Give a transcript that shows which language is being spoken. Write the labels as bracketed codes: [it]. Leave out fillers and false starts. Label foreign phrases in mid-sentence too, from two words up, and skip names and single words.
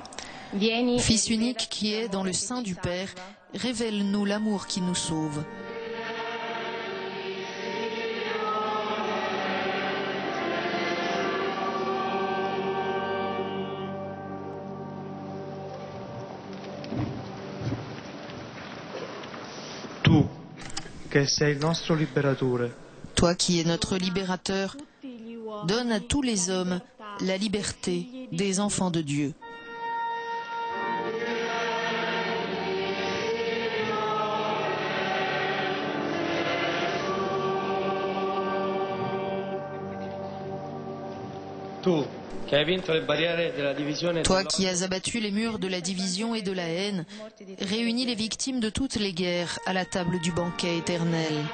[fr] Fils unique qui est dans le sein du Père, révèle-nous l'amour qui nous sauve. [it] Tu, che sei il nostro liberatore. [fr] Toi qui es notre libérateur, donne à tous les hommes la liberté des enfants de Dieu. Toi qui as abattu les murs de la division et de la haine, réunis les victimes de toutes les guerres à la table du banquet éternel.